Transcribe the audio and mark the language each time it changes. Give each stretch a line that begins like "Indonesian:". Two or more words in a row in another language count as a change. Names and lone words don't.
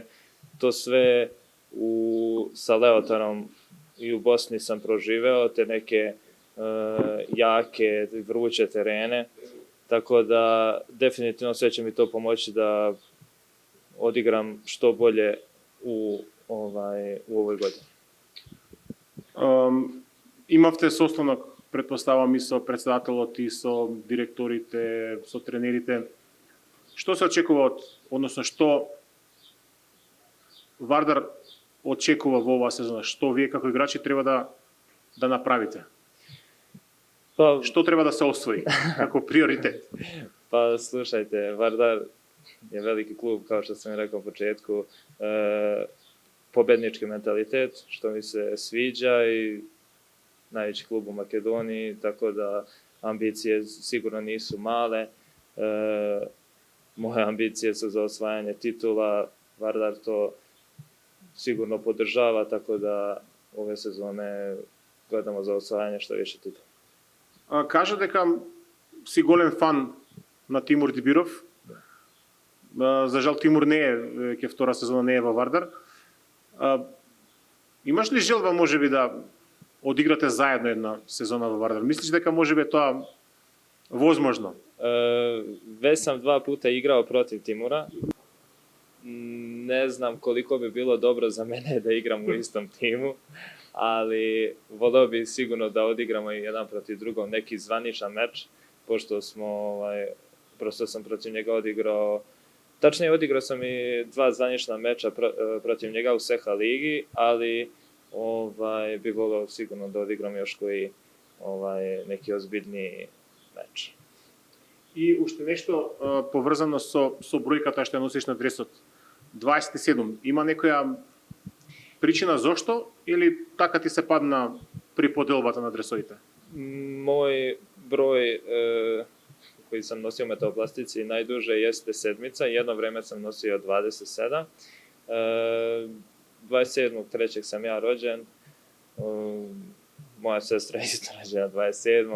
Serbian: To sve sa Leotarom i u Bosni sam proživeo, te neke jake, vruće terene, tako da definitivno sve će mi to pomoći da odigram što bolje u ovoj godini.
Macedonian: Имавте состанок, претпоставам, и со председателот и со директорите, со тренерите. Што се очекува односно што Вардар очекува во оваа сезона? Што вие како играчи треба да направите? Што треба да се освои како приоритет?
Serbian: Pa slušajte, Vardar je veliki klub, kao što sam rekao u početku, pobednički mentalitet, što mi se sviđa i najveći klub u Makedoniji, tako da ambicije sigurno nisu male. Moje ambicije su za osvajanje titula, Vardar to sigurno podržava, tako da ove sezone gledamo za osvajanje što više titula.
Macedonian: Кажа дека си голем фан на Тимур Дибиров. За жал Тимур не е, ќе втора сезона не е во Вардар. Имаш ли желба можеби да одиграте заедно една сезона во Вардар? Мислиш дека можеби е тоа возможно?
Serbian: Već sam 2 puta igrao protiv Timura. Ne znam koliko bi bilo dobro za mene da igram u istom timu, ali voleo bi sigurno da odigramo i jedan protiv drugog neki zvaničan meč, pošto prosto sam protiv njega odigrao, tačnije odigrao sam i 2 zvanična meča protiv njega u Seha ligi, ali bi voleo sigurno da odigram još koji neki ozbiljniji meč.
Macedonian: И уште нешто поврзано со бројката што ја носиш на дресот. 27. Има некоја причина зошто или така ти се падна при поделбата на дресовите?
Serbian: Moj broj koji sam nosio u metoplastici najduže jeste 7. Jedno vreme sam nosio 27. 27.3. sam ja rođen. Moja sestra je isto rođena 27.